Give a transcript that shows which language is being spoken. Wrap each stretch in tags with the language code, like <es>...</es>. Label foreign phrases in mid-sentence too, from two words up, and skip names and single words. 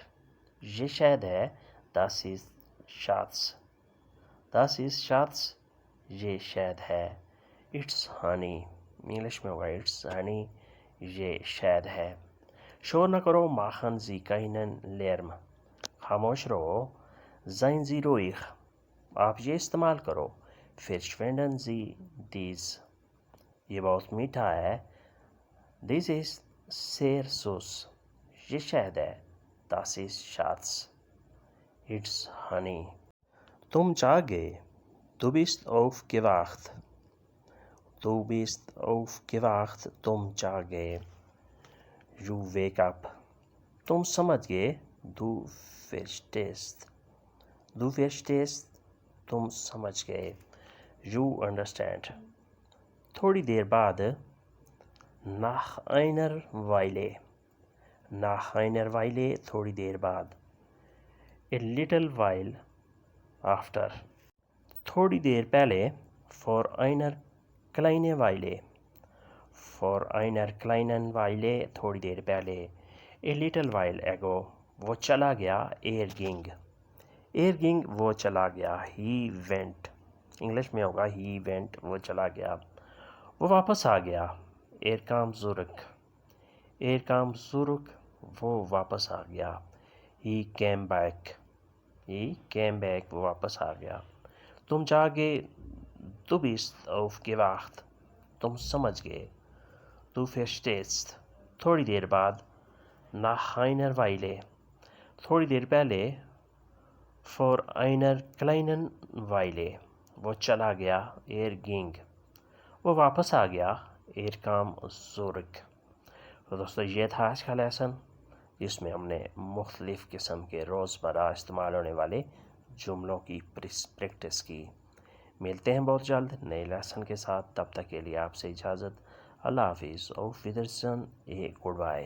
<ur>یہ شہد ہے،</ur> <de>das ist Schatz، das ist Schatz،</de> <ur>یہ شہد ہے،</ur> <en>it's honey،</en> <ur>انگلش میں ہوگا</ur> <en>it's honey،</en> <ur>یہ شہد ہے۔ شور نہ کرو،</ur> <de>machen Sie keinen Lärm،</de> <ur>خاموش رہو،</ur> <de>seien Sie ruhig،</de> <ur>آپ یہ استعمال کرو،</ur> <de>verschwenden Sie dies،</de> <ur>یہ بہت میٹھا ہے،</ur> <en>this is</en> <de>sehr süß،</de> <ur>یہ شہد ہے،</ur> <de>das ist Schatz،</de> <en>it's honey۔</en> <ur>تم جاگ گئے،</ur> <de>du bist aufgewacht، du bist aufgewacht،</de> <ur>تم جاگ گئے،</ur> <en>you wake up۔</en> <ur>تم سمجھ گئے،</ur> <de>du verstehst، du verstehst،</de> <ur>تم سمجھ گئے،</ur> <en>you understand۔</en> <ur>تھوڑی دیر بعد،</ur> <de>nach einer Weile، nach einer Weile،</de> <ur>تھوڑی دیر بعد،</ur> <en>a little while after،</en> <ur>تھوڑی دیر پہلے،</ur> <de>for einer kleinen Weile، for einer kleinen Weile،</de> <ur>تھوڑی دیر پہلے،</ur> <en>a little while ago،</en> <ur>وہ چلا گیا،</ur> <de>er ging، er ging،</de> <ur>وہ چلا گیا،</ur> <en>he went،</en> <ur>انگلش میں ہوگا</ur> <en>he went،</en> <ur>وہ چلا گیا، وہ واپس آ گیا،</ur> <de>er kam zurück، er kam zurück،</de> <ur>وہ واپس آ گیا،</ur> <en>he came back، He came back.</en> <ur>وہ واپس آ گیا. تم جاگے.</ur> <de>Du bist aufgewacht.</de> <ur>تم سمجھ گئے.</ur> <de>Du verstehst.</de> <ur>تھوڑی دیر بعد.</ur> <de>Nach einer Weile.</de> <ur>تھوڑی دیر پہلے.</ur> <de>For einer kleinen Weile.</de> <ur>وہ چلا گیا. ging. وہ واپس آ گیا.</ur> <de>kam zurück.</de> <ur>تو دوستو یہ تھا آج کا لیسن، جس میں ہم نے مختلف قسم کے روزمرہ استعمال ہونے والے جملوں کی پریکٹس کی. ملتے ہیں بہت جلد نئے لیسن کے ساتھ. تب تک کے لیے آپ سے اجازت. اللہ حافظ.</ur> <de>auf Wiedersehen.</de> <en>good bye.</en>